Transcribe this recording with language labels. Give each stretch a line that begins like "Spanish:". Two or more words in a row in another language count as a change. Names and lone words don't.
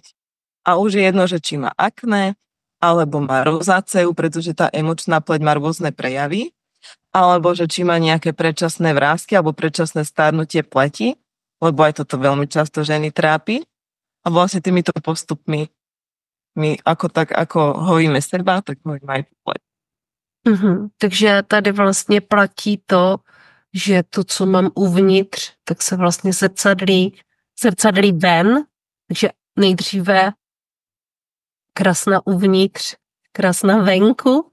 Slovak: A už je jedno, že či má akné, alebo má rozáceu, pretože tá emočná pleť má rôzne prejavy, alebo že či má nejaké predčasné vrásky alebo predčasné starnutie pleti, lebo aj toto veľmi často ženy trápi. A vlastne týmito postupmi my ako hojíme seba, tak hojíme aj pleť.
Czech: Takže tady vlastně platí to, že to, co mám uvnitř, tak se vlastně zrcadlí ven, takže nejdříve krásna uvnitř, krásna venku.